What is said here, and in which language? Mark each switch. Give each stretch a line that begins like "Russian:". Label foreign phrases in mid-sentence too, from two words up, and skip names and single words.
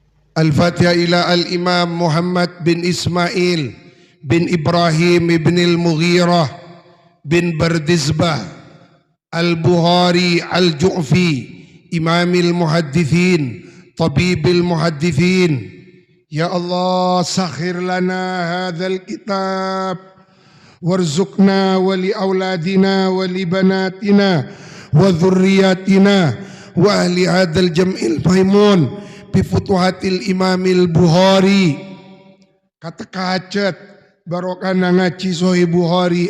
Arabic: الفاتحة إلى الإمام محمد بن إسماعيل بن إبراهيم بن المغيرة بن بردزبه البخاري الجعفي إمام المحدثين طبيب المحدثين. يا الله, سخر لنا هذا الكتاب وارزقنا ولأولادنا ولبناتنا وذرياتنا وأهل هذا الجمع الميمون بفتوحات الإمام البخاري. Kata kacet barokana ngaji Sahih Bukhari.